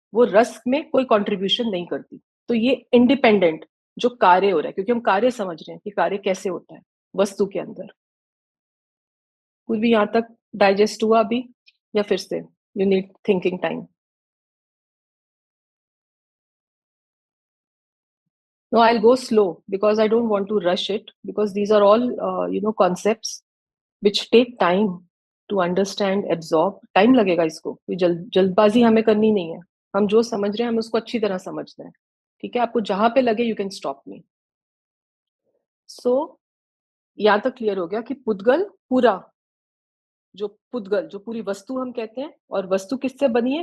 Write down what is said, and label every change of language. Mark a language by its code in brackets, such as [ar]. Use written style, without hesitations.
[hi] वो रस में कोई कंट्रीब्यूशन नहीं करती. तो ये इंडिपेंडेंट जो कार्य हो रहा है, क्योंकि हम कार्य समझ रहे हैं कि कार्य कैसे होता है वस्तु के अंदर. कुछ भी यहाँ तक डाइजेस्ट हुआ अभी, या फिर से [en] You need thinking time? No, I'll go slow because I don't want to rush it, because these are all, concepts which take time to understand, absorb. [hi] Time लगेगा इसको, कोई जल्दबाजी हमें करनी नहीं है. हम जो समझ रहे हैं हमें उसको अच्छी तरह समझना है. ठीक है? आपको जहां पे लगे [en] You can stop me. [hi] सो यहां तक क्लियर हो गया कि पुद्गल पूरा, जो पुद्गल जो पूरी वस्तु हम कहते हैं, और वस्तु किससे बनी है?